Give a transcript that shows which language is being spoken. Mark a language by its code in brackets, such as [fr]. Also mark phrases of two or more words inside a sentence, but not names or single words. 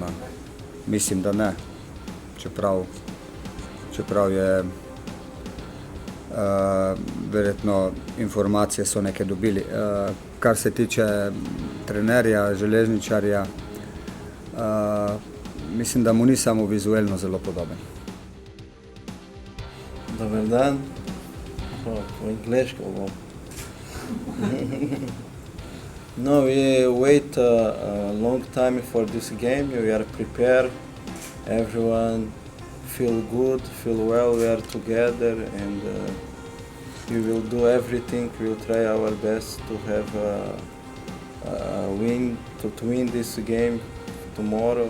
[sl] Mislim, da ne, čeprav je verjetno informacije so neke dobili. Kar se tiče trenerja, Železničarja, mislim, da mu ni samo vizualno zelo podoben. Dober dan, po angleško bom. [en] No, we wait a long time for this game. We are prepared. Everyone feel good, feel well. We are together, and we will do everything. We will try our best to have a win, to win this game tomorrow.